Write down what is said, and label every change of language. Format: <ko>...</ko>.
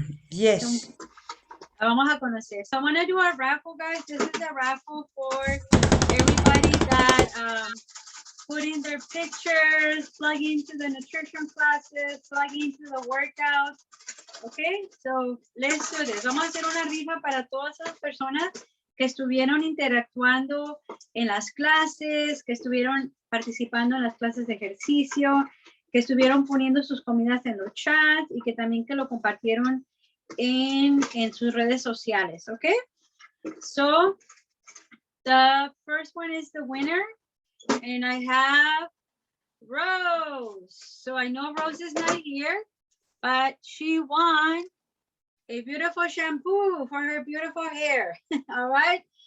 <en>Yes.</en> <es>La vamos a conocer.</es> <en>So I'm gonna do a raffle, guys. This is a raffle for everybody that put in their pictures, plug into the nutrition classes, plug into the workouts. Okay, so let's do this.</en> <es>Vamos a hacer una rifa para todas esas personas que estuvieron interactuando en las clases, que estuvieron participando en las clases de ejercicio, que estuvieron poniendo sus comidas en los chats y que también que lo compartieron en sus redes sociales, okay?</es> <en>So, the first one is the winner, and I have Rose. So I know Rose is not here, but she won a beautiful shampoo for her beautiful hair. All right.</en>